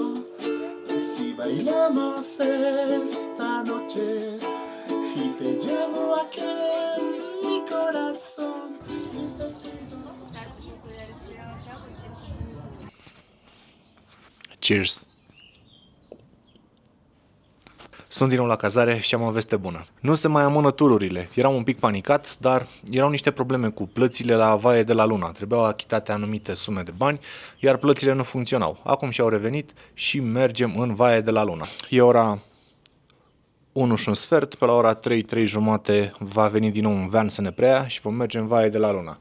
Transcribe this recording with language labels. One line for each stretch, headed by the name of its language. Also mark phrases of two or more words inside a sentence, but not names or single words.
Spanish: Y si bailamos esta noche y te llevo aquí en mi corazón.
English: Cheers!
Romanian: Sunt din nou la cazare și am o veste bună. Nu se mai amână tururile. Eram un pic panicat, dar erau niște probleme cu plățile la Valle de la Luna. Trebuiau achitate anumite sume de bani, iar plățile nu funcționau. Acum și-au revenit și mergem în Valle de la Luna. E ora 1 și un sfert, pe la ora 3, 3 jumate va veni din nou un van să ne preia și vom merge în Valle de la Luna.